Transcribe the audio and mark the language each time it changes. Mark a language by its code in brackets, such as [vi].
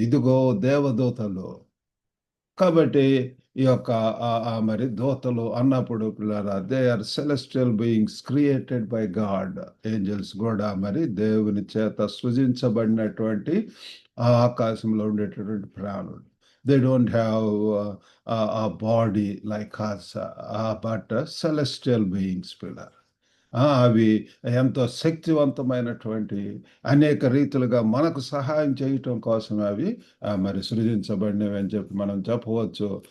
[te] ఇదిగో దేవదూతలు. కాబట్టి ఈ యొక్క మరి దూతలు అన్నప్పుడు పిల్లరా, [en] They are celestial beings created by God. [te] Angels కూడా మరి దేవుని చేత సృజించబడినటువంటి ఆకాశంలో ఉండేటటువంటి ప్రాణులు. [en] They don't have a body like us, but celestial beings పిల్లర్. [te] అవి ఎంతో శక్తివంతమైనటువంటి అనేక రీతులుగా మనకు సహాయం చేయటం కోసం అవి మరి సృజించబడినవి అని చెప్పి మనం చెప్పవచ్చు.